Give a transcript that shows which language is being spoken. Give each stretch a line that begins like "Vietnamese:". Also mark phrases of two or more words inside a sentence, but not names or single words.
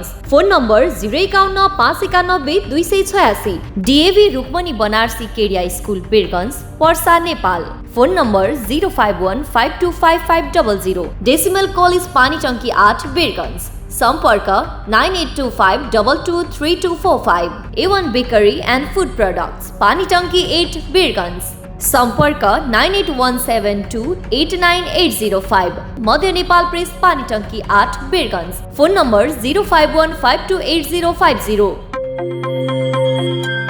Nepali: फोन नंबर 051-591-286। डीएवी रुक्मणी बनारसी केडिया स्कूल बीरगंज पर्सा नेपाल। फोन नंबर 051-525-500। डेसिमल कॉलेज पानी टंकी 8 बीरगंज। संपर्क 9825223245। A1 बेकरी एंड फूड प्रोडक्ट्स पानी टंकी 8 बीरगंज। संपर्क 9817289805। मध्य नेपाल प्रेस पानी टंकी 8 बीरगंज। फोन नंबर 051528050।